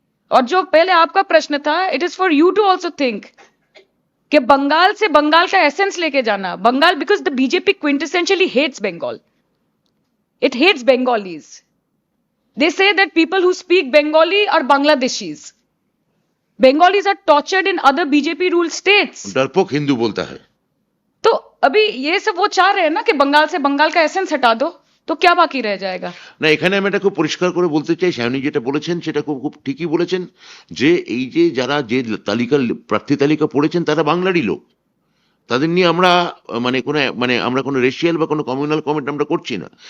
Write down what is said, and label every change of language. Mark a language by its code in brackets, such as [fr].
[hi] और जो पहले आपका प्रश्न था, [en] it is for you to also think [hi] कि बंगाल से बंगाल का एसेंस लेके जाना। [en] Bengal, because the BJP quintessentially hates Bengal, it hates Bengalis. They say that people who speak Bengali are Bangladeshis. Bengalis are tortured in other BJP ruled states. [hi] डरपोक हिंदू बोलता है। तो अभी ये सब वो चाह रहे हैं ना कि बंगाल से बंगाल का एसेंस हटा दो, तो क्या बाकी रह जाएगा? [bn] না, এখানে আমি এটা খুব পরিষ্কার করে বলতে চাই, সায়নী যেটা বলেছেন সেটা খুব খুব ঠিকই বলেছেন, যে এই যে যারা যে তালিকা প্রার্থী তালিকা পড়েছেন তারা বাংলারই লোক। তাদের নিয়ে আমরা আমরা কোনো রেশিয়াল বা কোনো কমিউনাল কমেন্ট আমরা করছি না।